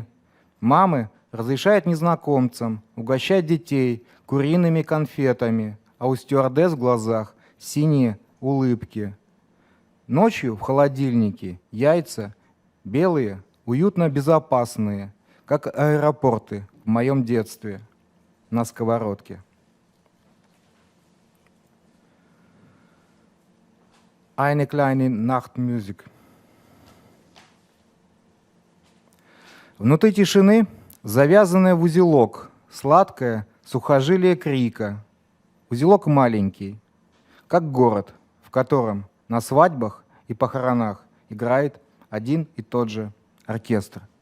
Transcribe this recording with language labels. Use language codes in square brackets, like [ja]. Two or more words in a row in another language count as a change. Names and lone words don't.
[ru] Мамы разрешают незнакомцам угощать детей куриными конфетами, а у стюардесс в глазах синие улыбки. Ночью в холодильнике яйца белые, уютно безопасные, как аэропорты в моем детстве на сковородке. Eine kleine Nachtmusik. Внутри тишины, завязанная в узелок, сладкая, сухожилие крика, узелок маленький, как город, в котором на свадьбах и похоронах играет один и тот же оркестр.